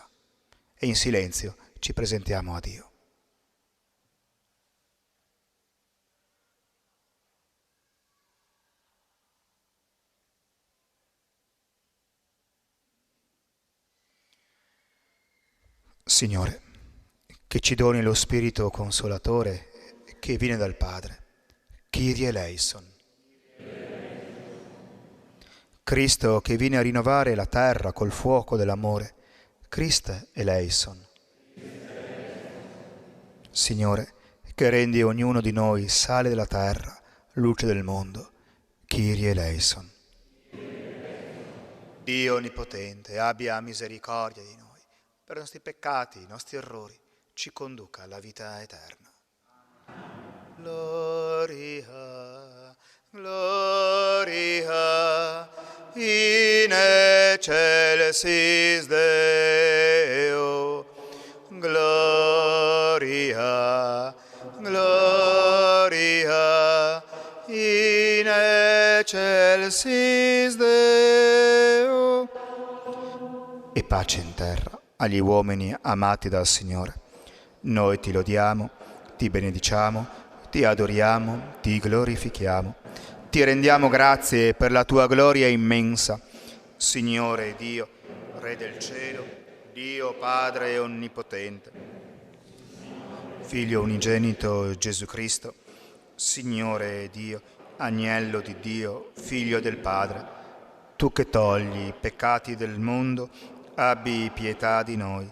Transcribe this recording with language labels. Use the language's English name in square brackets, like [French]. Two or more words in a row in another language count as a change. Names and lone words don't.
[Italian] E in silenzio ci presentiamo a Dio. Signore, che ci doni lo Spirito Consolatore che viene dal Padre. [Greek] Kyrie eleison. [Italian] Cristo che viene a rinnovare la terra col fuoco dell'amore. [Greek] Christe eleison. [Italian] Signore, che rendi ognuno di noi sale della terra, luce del mondo. [Greek] Kyrie eleison. [Italian] Dio Onnipotente, abbia misericordia di noi, per i nostri peccati, i nostri errori, ci conduca alla vita eterna. [Latin] Gloria, gloria, in excelsis Deo. Gloria, gloria, in excelsis Deo. [Italian] E pace in terra agli uomini amati dal Signore. Noi ti lodiamo, ti benediciamo, ti adoriamo, ti glorifichiamo. Ti rendiamo grazie per la tua gloria immensa. Signore Dio, Re del cielo, Dio Padre Onnipotente, Figlio unigenito Gesù Cristo, Signore Dio, Agnello di Dio, Figlio del Padre, tu che togli i peccati del mondo, abbi pietà di noi.